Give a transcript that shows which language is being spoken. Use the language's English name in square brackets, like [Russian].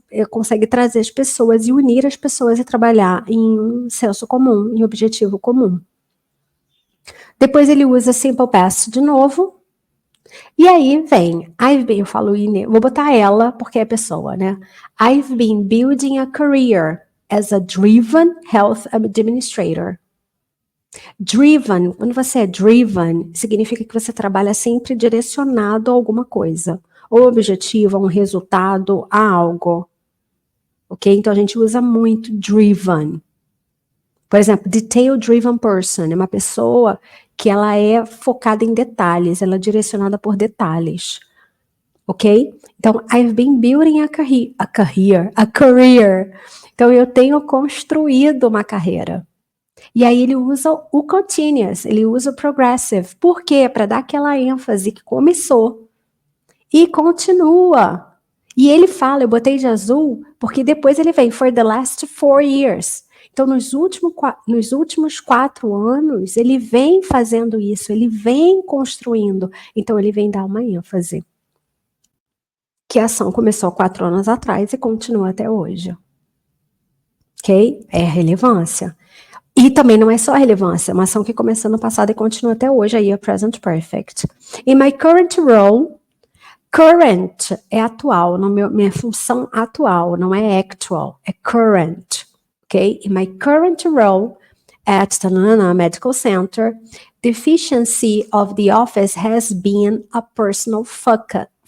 [Portuguese] Consegue trazer as pessoas e unir as pessoas e trabalhar em um senso comum, em objetivo comum. Depois ele usa simple past de novo. E aí vem, eu falo, vou botar ela porque é pessoa, né? [English] I've been building a career as a driven health administrator. [Portuguese] Driven, quando você é driven, significa que você trabalha sempre direcionado a alguma coisa, ou objetivo, a um resultado, a algo. Ok? Então a gente usa muito driven. Por exemplo, detail-driven person é uma pessoa que ela é focada em detalhes, ela é direcionada por detalhes. Ok? Então, [English] I've been building a career. [Portuguese] Então, eu tenho construído uma carreira. E aí ele usa o continuous, ele usa o progressive. Por quê? Para dar aquela ênfase que começou e continua. E ele fala, eu botei de azul, porque depois ele vem, [English] for the last 4 years. [Portuguese] Então, nos últimos 4 anos, ele vem fazendo isso, ele vem construindo. Então, ele vem dar uma ênfase. Que a ação começou 4 anos atrás e continua até hoje. Ok? É relevância. E também não é só relevância, é uma ação que começou no passado e continua até hoje, aí é present perfect. [English] In my current role, [Portuguese] current é atual, minha função atual, não é actual, é current. Ok? [English] In my current role at Tanana Medical Center, the efficiency of the office has been a personal focus.